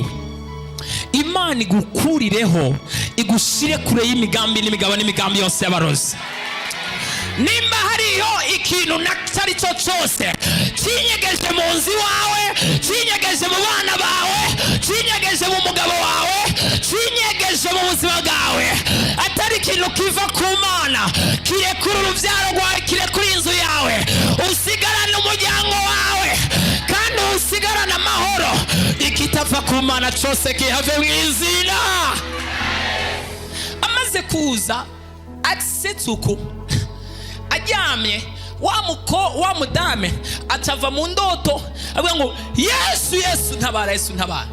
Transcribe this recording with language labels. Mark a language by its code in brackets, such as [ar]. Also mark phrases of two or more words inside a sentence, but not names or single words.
[rn] Imana igukurireho, igushire kure y'imigambi n'imigabo n'imigambi yose y'abarozi. Nimba hariho ikintu natari cyo cyose kinyegeje mu nzi wawe, kinyegeje mu bana bawe, kinyegeje mu mugabo wawe, kinyegeje mu buzima bwawe, atari ikintu kiva ku Mana, kirekura urubyaro rwawe, kirekura inzu yawe, usigarane umuryango wawe, kandi usigarane amahoro. Ikitava ku Mana cyose kihave mu izina. Amaze kuza asetsuku aryamye, wa mudame atava mu ndoto avuga ngo Yesu ntabara, Yesu ntabara.